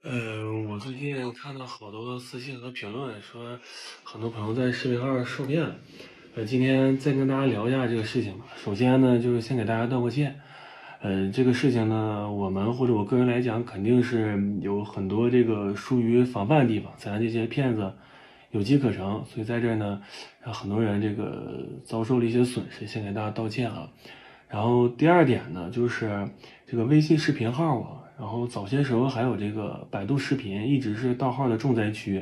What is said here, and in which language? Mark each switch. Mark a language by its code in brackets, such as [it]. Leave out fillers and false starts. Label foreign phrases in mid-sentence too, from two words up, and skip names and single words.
[zh] 我最近看到好多私信和评论，说很多朋友在视频号受骗了。今天再跟大家聊一下这个事情吧。首先呢，就是先给大家道个歉。这個事情呢，我們或者我個人來講，肯定是有很多這個疏於防範的地方，才讓這些騙子有機可乘。所以在這兒呢，讓很多人這個遭受了一些損失，先給大家道歉啊。然後第二點呢，就是這個微信視頻號啊，然後早些時候還有這個百度視頻，一直是盜號的重災區。